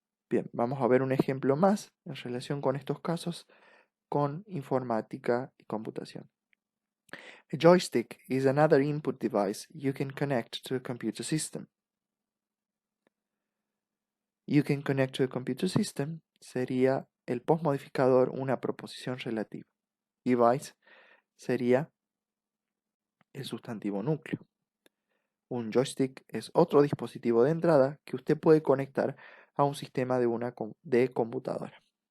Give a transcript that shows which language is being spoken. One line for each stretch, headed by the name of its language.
Spanish: Bien, vamos a ver un ejemplo más en relación con estos casos con informática y computación.
English: A joystick is another input device you can connect to a computer system. You can connect to a computer system
Spanish: sería el postmodificador una proposición relativa. Device sería el sustantivo núcleo. Un joystick es otro dispositivo de entrada que usted puede conectar a un sistema de computadora.